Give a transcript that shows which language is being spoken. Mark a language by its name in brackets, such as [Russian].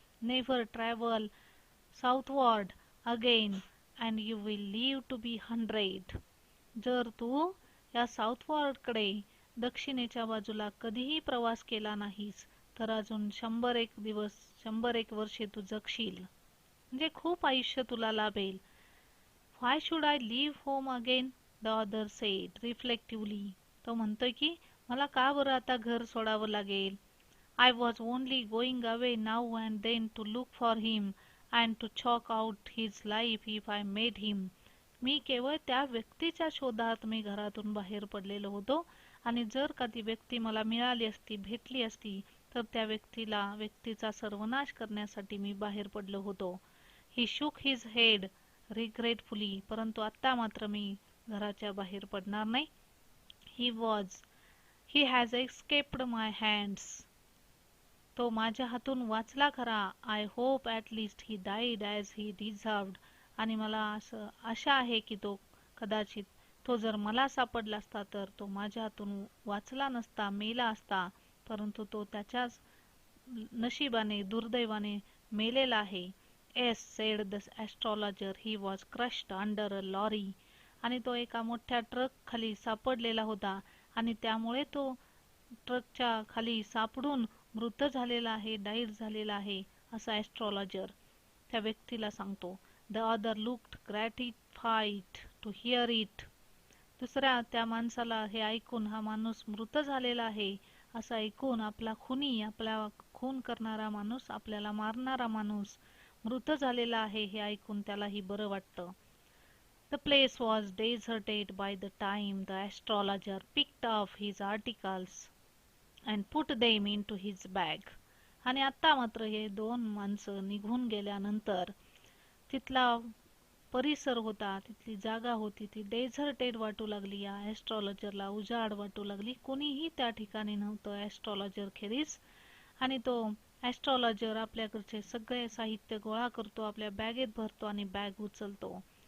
[English] Never travel southward again and you will live to be 100. [Marathi] जर तू या साऊथवॉर्डकडे दक्षिणेच्या बाजूला कधीही प्रवास केला नाहीस तर अजून 101 वर्षे तू जगशील, म्हणजे खूप आयुष्य तुला लाभेल. [English] Why should I leave home again? The other said reflectively. [Marathi] तो म्हणतोय की मला का बरं आता घर सोडावं लागेल? [English] I was only going away now and then to look for him and to chalk out his life if I met him. [Marathi] मी केवळ त्या व्यक्तीच्या शोधात मी घरातून बाहेर पडलेलो होतो आणि जर का ती व्यक्ती मला मिळाली असती, भेटली असती तर त्या व्यक्तीचा सर्वनाश करण्यासाठी मी बाहेर पडलो होतो. [English] He shook his head regretfully. [Marathi] परंतु आता मात्र मी घराच्या बाहेर पडणार नाही. [English] He has escaped my hands. [Marathi] तो माझ्या हातून वाचला खरा. [English] I hope at least he died as he deserved. [Marathi] आणि मला आशा आहे की कदाचित तो जर मला सापडला असता तर तो माझ्या हातून वाचला नसता, मेला असता, परंतु तो त्याच्याच नशिबाने, दुर्दैवाने मेलेला आहे. [English] Yes, said the astrologer, he was crushed under a lorry. [Marathi] आणि तो एका मोठ्या ट्रक खाली सापडलेला होता आणि त्यामुळे तो ट्रकच्या खाली सापडून मृत झालेला आहे, डाईड झालेला आहे, असा ॲस्ट्रॉलॉजर त्या व्यक्तीला सांगतो. [English] The other looked gratified to hear it. [Marathi] दुसऱ्या त्या माणसाला हे ऐकून, हा माणूस मृत झालेला आहे असं ऐकून, आपला खून करणारा माणूस, आपल्याला मारणारा माणूस मृत झालेला आहे हे ऐकून त्यालाही बरं वाटतं. [English] The place was deserted by the time the astrologer picked up his articles and put them into his bag. [Marathi] आणि आता मात्र हे 2 माणसं निघून गेल्यानंतर तिथला परिसर होता, तिथली जागा होती ती डेझर्टेड वाटू लागली. या ॲस्ट्रॉलॉजरला उजाड वाटू लागली. कोणीही त्या ठिकाणी नव्हतं ॲस्ट्रॉलॉजर खेरीज. आणि तो ॲस्ट्रॉलॉजर आपल्याकडचे सगळे साहित्य गोळा करतो, आपल्या बॅगेत भरतो आणि बॅग उचलतो.